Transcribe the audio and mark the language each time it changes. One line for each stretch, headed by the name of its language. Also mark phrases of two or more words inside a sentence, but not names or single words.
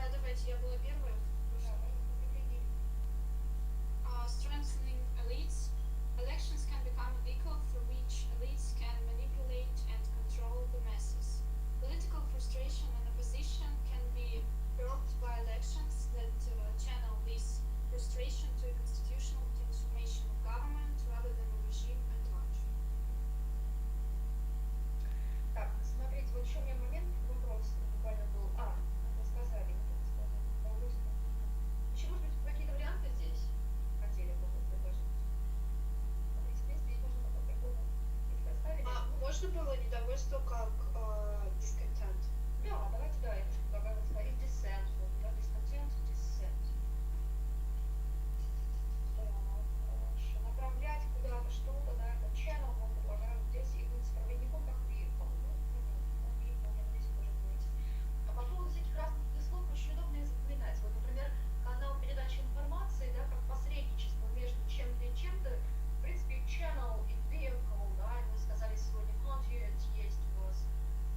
Russian: Давайте я была первая.
English: Strengthening elites. Elections can become a vehicle through which elites can manipulate and control the masses. Political frustration and opposition can be curbed by elections that channel this frustration to a constitutional transformation of government rather than a regime at large.
Russian: Так, смотрите, вот еще у меня момент, вопрос буквально был. Это сказали, еще, может быть, какие-то варианты здесь хотели бы вы предложить? Смотрите, в принципе, здесь можно по-другому их поставили. Можно было недовольство как discontent? Да, давайте, да, я тоже предлагаю сказать dissent, вот, да,
English: discontent, dissent.
Russian: Хорошо. Направлять куда-то что-то, да, это channel, мы предлагаем здесь и быть проводником, как vehicle. Vehicle, я здесь тоже быть. А по поводу всяких разных слов очень удобно их запоминать. Вот, например, канал передачи информации, да, как посредничество между чем-то и чем-то, в принципе, channel и vehicle, да, и мы сказали сегодня content есть у вас